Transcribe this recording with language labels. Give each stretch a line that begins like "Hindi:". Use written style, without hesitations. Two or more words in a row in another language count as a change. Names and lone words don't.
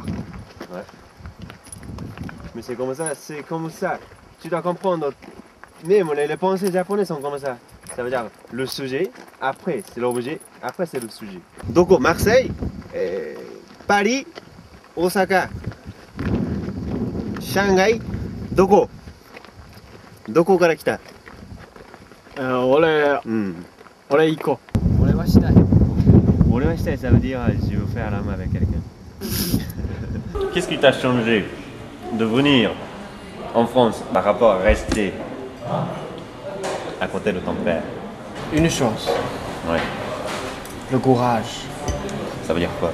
French: Ouais. Mais c'est comme ça. Tu dois comprendre. Même les pensées japonaises sont comme ça. Ça veut dire le sujet, après c'est l'objet, après c'est le sujet. Donc Marseille, Paris, Osaka, Shanghai,
Japanese: Dokoから来た? 俺行こう。俺はしたい。俺はしたい,
French: ça veut dire je veux faire l'amour avec quelqu'un. Qu'est-ce qui t'a changé de venir en France par rapport à rester à côté de ton père? Une chose, Ouais. le courage. Ça veut dire quoi?